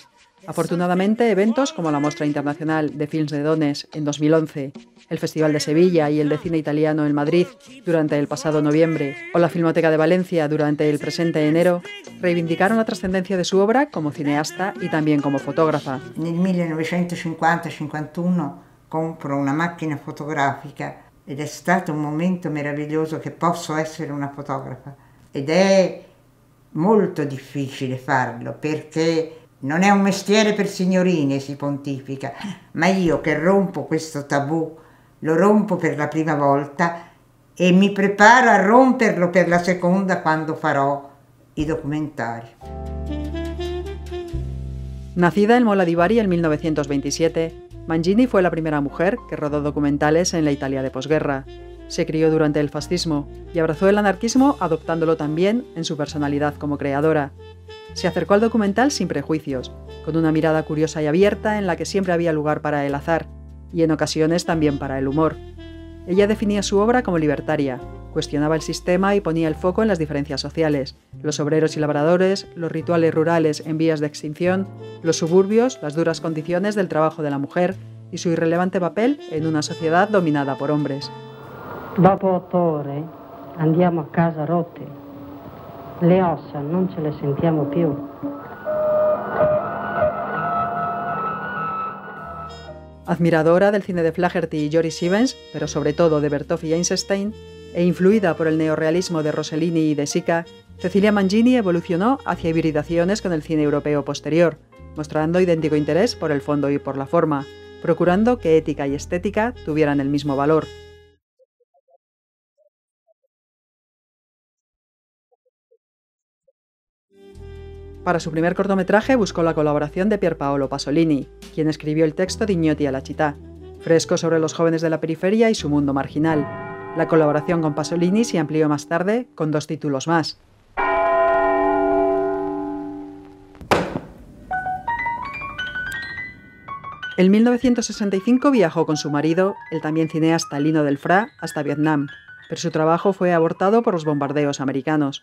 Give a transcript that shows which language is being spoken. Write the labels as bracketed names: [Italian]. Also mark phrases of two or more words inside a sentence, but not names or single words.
[Spanish] Afortunadamente, eventos como la Mostra Internacional de Films de Dones en 2011, el Festival de Sevilla y el de Cine Italiano en Madrid durante el pasado noviembre, o la Filmoteca de Valencia durante el presente enero, reivindicaron la trascendencia de su obra como cineasta y también como fotógrafa. [Italian] Nel 1950-51 compro una macchina fotografica ed è stato un momento meraviglioso che posso essere una fotografa. Ed è molto difficile farlo perché non è un mestiere per signorine, si pontifica, ma io che rompo questo tabù lo rompo per la prima volta e mi preparo a romperlo per la seconda quando farò i documentari. [Spanish] Nacida en Mola di Bari en 1927, Mangini fue la primera mujer que rodó documentales en la Italia de posguerra. Se crió durante el fascismo y abrazó el anarquismo adoptándolo también en su personalidad como creadora. Se acercó al documental sin prejuicios, con una mirada curiosa y abierta en la que siempre había lugar para el azar, y en ocasiones también para el humor. Ella definía su obra como libertaria, cuestionaba el sistema y ponía el foco en las diferencias sociales, los obreros y labradores, los rituales rurales en vías de extinción, los suburbios, las duras condiciones del trabajo de la mujer y su irrelevante papel en una sociedad dominada por hombres. [Italian] Dopo 8 ore andiamo a casa rotte. Le ossa non ce le sentiamo più. [Spanish] Admiradora del cine de Flaherty y Joris Ivens, pero sobre todo de Bertov y Eisenstein, e influida por el neorrealismo de Rossellini y de Sica, Cecilia Mangini evolucionó hacia hibridaciones con el cine europeo posterior, mostrando idéntico interés por el fondo y por la forma, procurando que ética y estética tuvieran el mismo valor. Para su primer cortometraje buscó la colaboración de Pierpaolo Pasolini, quien escribió el texto de Ignoti a la città, fresco sobre los jóvenes de la periferia y su mundo marginal. La colaboración con Pasolini se amplió más tarde con 2 títulos más. En 1965 viajó con su marido, el también cineasta Lino Del Fra, hasta Vietnam, pero su trabajo fue abortado por los bombardeos americanos.